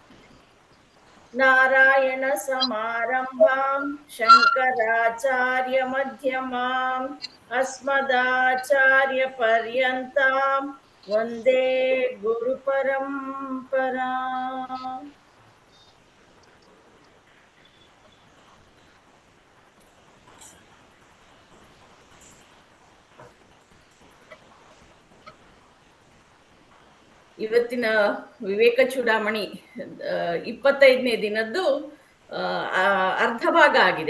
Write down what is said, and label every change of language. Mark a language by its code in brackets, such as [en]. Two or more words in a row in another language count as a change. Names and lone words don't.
[sa] ನಾರಾಯಣ ಸಮಾರಂಭಾಂ ಶಂಕರಾಚಾರ್ಯ ಮಧ್ಯಮಾಂ ಅಸ್ಮದಾಚಾರ್ಯ ಪರ್ಯಂತಾಂ ವಂದೇ ಗುರು ಪರಂಪರಾಂ. [kn] ಇವತ್ತಿನ ವಿವೇಕ ಚೂಡಾಮಣಿ 25ನೇ ದಿನದ್ದು ಅರ್ಧ ಭಾಗ ಆಗಿದೆ.